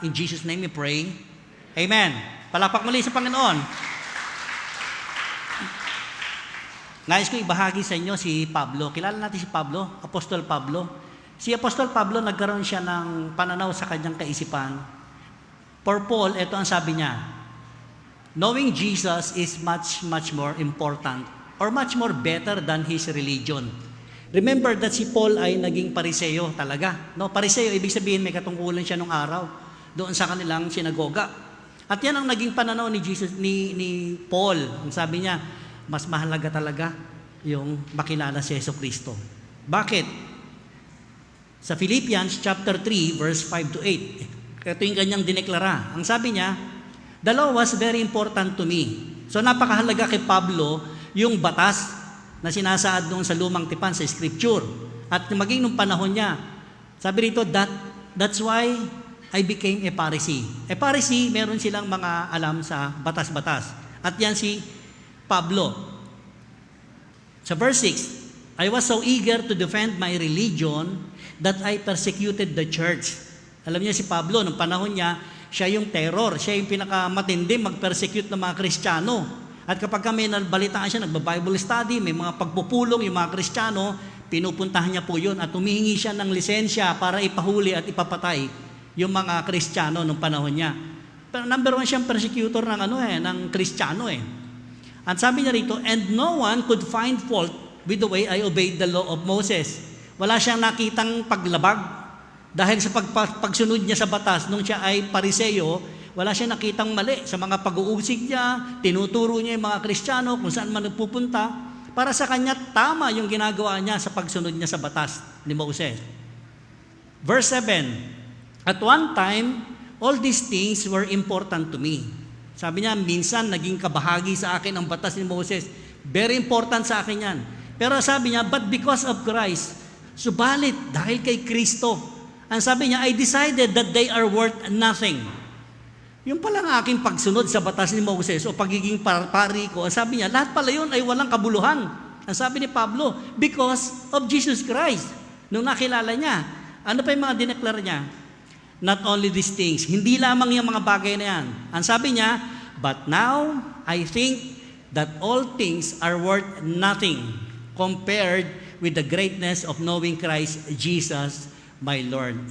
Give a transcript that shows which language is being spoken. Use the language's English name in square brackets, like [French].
[English] In Jesus' name we pray. Amen. [Filipino] Palakpak muli sa Panginoon. Nais ko ibahagi sa inyo si Pablo. Kilala natin si Pablo, Apostol Pablo. Si Apostol Pablo, nagkaroon siya ng pananaw sa kanyang kaisipan. [English] For Paul, [Filipino] ito ang sabi niya, [English] knowing Jesus is much more important or much more better than his religion. [Filipino] Remember that si Paul ay naging Pariseo talaga. No? Pariseo, ibig sabihin may katungkulan siya nung araw doon sa kanilang sinagoga. At yan ang naging pananaw ni Jesus, ni Paul. Ang sabi niya, mas mahalaga talaga yung makilala si Jesucristo. Bakit? Sa Philippians chapter 3 verse 5 to 8. Ito yung kanyang dineklara. Ang sabi niya, [English] the law was very important to me. [Filipino] So napakahalaga kay Pablo yung batas na sinasaad doon sa lumang tipan sa scripture. At maging nung panahon niya, sabi rito, [English] that's why I became a Pharisee. [Filipino] A Pharisee, meron silang mga alam sa batas-batas. At yan si Pablo. [English] Sa verse 6, I was so eager to defend my religion that I persecuted the church. [Filipino] Alam niya si Pablo, nung panahon niya, siya yung terror, siya yung pinakamatindi mag-persecute ng mga Kristiyano. At kapag kami nabalitaan siya, nagba-Bible study, may mga pagpupulong yung mga Kristiyano, pinupuntahan niya po yun at humihingi siya ng lisensya para ipahuli at ipapatay yung mga Kristiyano nung panahon niya. Pero number one siyang persecutor ng Kristiyano eh. At sabi niya rito, [English] and no one could find fault with the way I obeyed the law of Moses. [Filipino] Wala siyang nakitang paglabag dahil sa pagsunod niya sa batas nung siya ay Pariseo, wala siyang nakitang mali sa mga pag-uusig niya, tinuturo niya yung mga Kristiyano kung saan man nagpupunta. Para sa kanya, tama yung ginagawa niya sa pagsunod niya sa batas ni Moses. [English] Verse 7, at one time, all these things were important to me. [Filipino] Sabi niya, minsan naging kabahagi sa akin ang batas ni Moses. [English] Very important [Filipino] sa akin yan. Pero sabi niya, [English] but because of Christ, [Filipino] subalit dahil kay Kristo, ang sabi niya, [English] I decided that they are worth nothing. [Filipino] Yung palang aking pagsunod sa batas ni Moses o pagiging pari ko, ang sabi niya, lahat pala yun ay walang kabuluhan. Ang sabi ni Pablo, because of Jesus Christ. Nung nakilala niya, ano pa yung mga dineklara niya? [English] Not only these things, [Filipino] hindi lamang yung mga bagay na yan. Ang sabi niya, [English] but now I think that all things are worth nothing compared with the greatness of knowing Christ Jesus, my Lord.